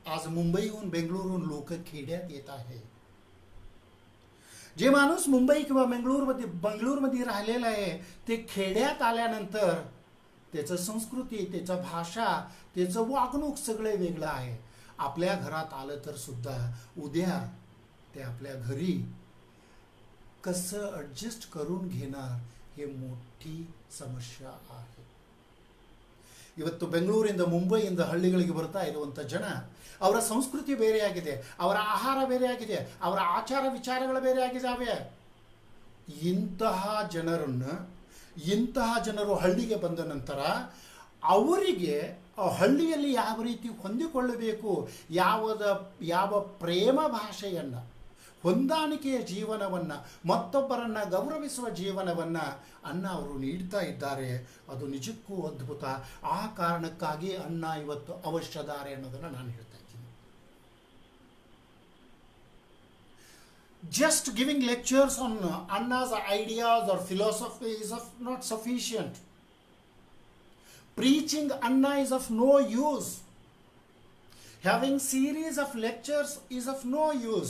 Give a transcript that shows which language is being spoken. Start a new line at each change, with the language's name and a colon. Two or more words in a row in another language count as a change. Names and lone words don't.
Marathi: आज मुंबईहून बेंगळुरूहून लोक खेड्यात येत आहे. जे माणूस मुंबई किंवा बंगळुरूमध्ये राहिलेला आहे ते खेड्यात आल्यानंतर त्याचं संस्कृती, त्याचं भाषा, त्याचं वागणूक सगळे वेगळं आहे. आपल्या घरात आलं तर सुद्धा उद्या ते आपल्या घरी कसं ॲडजस्ट करून घेणार हे मोठी ಸಮಸ್ಯೆ आहे.
Kannada: ಇವತ್ತು ಬೆಂಗಳೂರಿಂದ ಮುಂಬೈಯಿಂದ ಹಳ್ಳಿಗಳಿಗೆ ಬರ್ತಾ ಇರುವಂಥ ಜನ, ಅವರ ಸಂಸ್ಕೃತಿ ಬೇರೆಯಾಗಿದೆ, ಅವರ ಆಹಾರ ಬೇರೆಯಾಗಿದೆ, ಅವರ ಆಚಾರ ವಿಚಾರಗಳು ಬೇರೆಯಾಗಿದ್ದಾವೆ. ಇಂತಹ ಜನರು ಹಳ್ಳಿಗೆ ಬಂದ ನಂತರ ಅವರಿಗೆ ಹಳ್ಳಿಯಲ್ಲಿ ಯಾವ ರೀತಿ ಹೊಂದಿಕೊಳ್ಳಬೇಕು, ಯಾವ ಪ್ರೇಮ ಭಾಷೆಯನ್ನು, ಹೊಂದಾಣಿಕೆಯ ಜೀವನವನ್ನು, ಮತ್ತೊಬ್ಬರನ್ನು ಗೌರವಿಸುವ ಜೀವನವನ್ನು ಅಣ್ಣ ಅವರು ನೀಡ್ತಾ ಇದ್ದಾರೆ. ಅದು ನಿಜಕ್ಕೂ ಅದ್ಭುತ. ಆ ಕಾರಣಕ್ಕಾಗಿ ಅಣ್ಣ ಇವತ್ತು ಅವಶ್ಯದಾರೆ ಅನ್ನೋದನ್ನು ನಾನು ಹೇಳ್ತಾ ಇದ್ದೀನಿ.
English: Just giving lectures on Anna's ideas or philosophy is not sufficient. Preaching Anna is of no use. Having series of lectures is of no use.